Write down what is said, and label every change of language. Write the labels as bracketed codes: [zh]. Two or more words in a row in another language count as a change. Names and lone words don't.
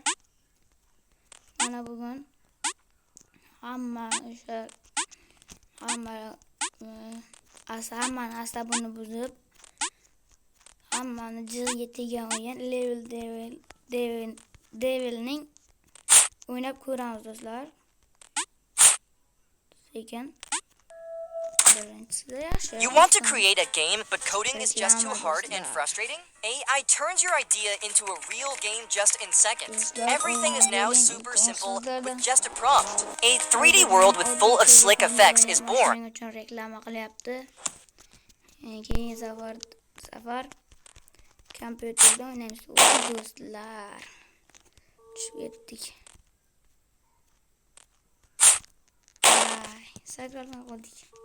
[uz] Mana bugun hammani asabini buzib, hammani jig'iga tegan o'yin Devil'ning o'ynab ko'ramiz do'stlar. Sekin [en] You want to create a game, but coding is just too hard and frustrating? AI turns your idea into a real game just in seconds. Everything is now super simple with just a prompt. A 3D world with full of slick effects is born. [uz] Reklama qilyapti. Keyin safar kompyuterda o'ynaymiz do'stlar. Tushib ketdik. Sakralmay qoldik.